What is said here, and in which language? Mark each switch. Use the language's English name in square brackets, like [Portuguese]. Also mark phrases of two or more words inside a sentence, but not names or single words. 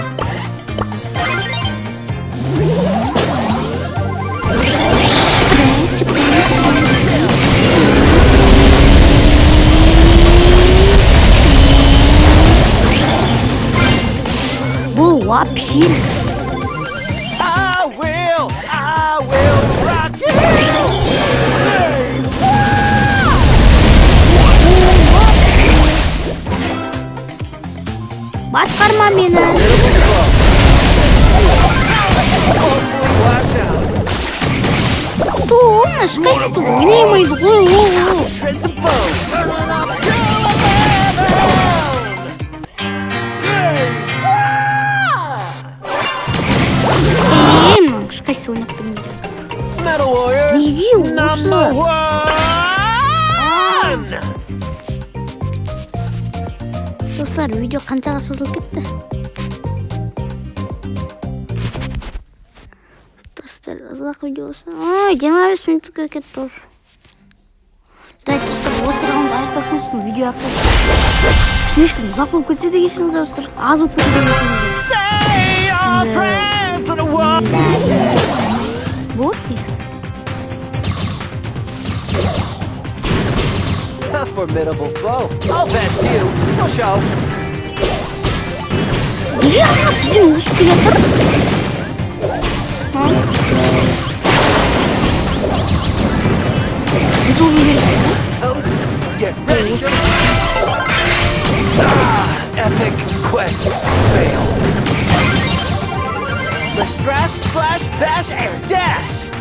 [Kazakh] Бұл вообще [English] I will rock you! [Kazakh] басқарма мені. Ту, ешқайсысы ойнаймайды ғой. [English] Shreds of bone! [Kazakh] Ешқайсысы ойнап білмейді. [English] Metal Warriors, [Kazakh] Неге [English] number [Kazakh] осы? [English] 1! [Kazakh] Достар, видео қаншаға созылып кетті? Достар, ұзақ видеосы. 25 минутқа кетті уже. Дай, достар, осы раунд аяқталсын сосын видео аяқталсын. Ешкім ұзақ болып кетсе де кешіріңіздер, достар. Аз болып кетсе де кешіріңіздер. [English] Say your prayers to the world! [Kazakh] Вот негізі. [English] A formidable foe. I'll best you. No show. [Kazakh] Неге ағынап бізден өсіп келе тұр? Біз озу керек. [English] Toast. Get ready. Epic quest fail. Let's thrust, slash, bash, and dash.